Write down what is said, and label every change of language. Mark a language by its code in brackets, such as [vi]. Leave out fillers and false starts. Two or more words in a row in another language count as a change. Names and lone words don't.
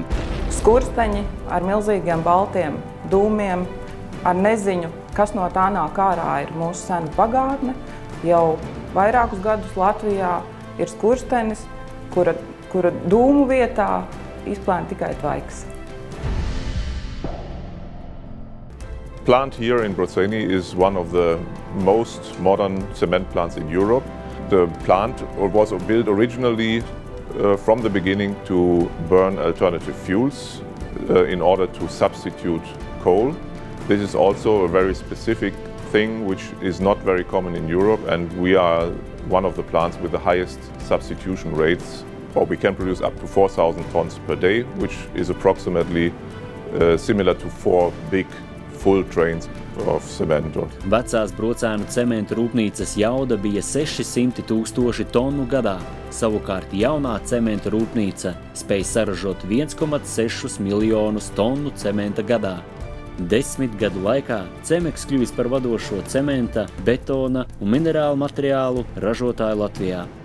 [lv] Skursteņi ar milzīgiem baltiem dūmiem, ar neziņu, kas no tā nāk ārā, ir mūsu sena pagātne. Jau vairākus gadus Latvijā ir skurstenis, kura dūmu vietā izplēna tikai tvaiks. [en] Plant here in Brocēni is one of the most modern cement plants in Europe. The plant was built originally from the beginning to burn alternative fuels in order to substitute coal. This is also a very specific thing which is not very common in Europe, and we are one of the plants with the highest substitution rates. Or we can produce up to 4,000 tons per day, which is approximately similar to 4 big full trains of cement. [lv] Vecās Brocēnu cementa rūpnīcas jauda bija 600 000 tonu gadā. Savukārt jaunā cementa rūpnīca spēj saražot 1,6 miljonus tonu cementa gadā. 10 gadu laikā Cemex kļuvis par vadošo cementa, betona un minerālu materiālu ražotāju Latvijā.